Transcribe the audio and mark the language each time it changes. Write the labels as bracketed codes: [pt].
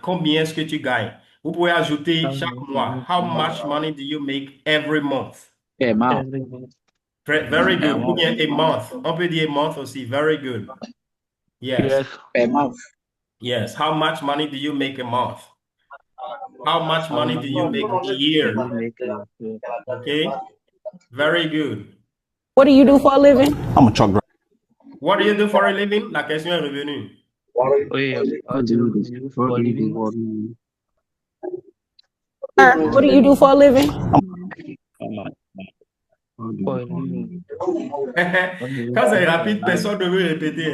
[fr] Combien est-ce que tu gagnes? Vous pouvez ajouter chaque mois. [en] How much money do you make every month? per month? Every month. Very good. [fr] Ou bien [en] a month. [fr] On peut dire [en] a month [fr] aussi. [en] Very good. Yes. Yes. Per month. Yes. How much money do you make a month? How much money do you make a year? Okay. Very good. What do you do for a living? I'm a truck driver. What do you do for a living? [fr] La question est revenue. [en] Oui, for a living. Sir, what do you do for a living? For a living. [fr] Quand c'est rapide, personne ne veut répéter.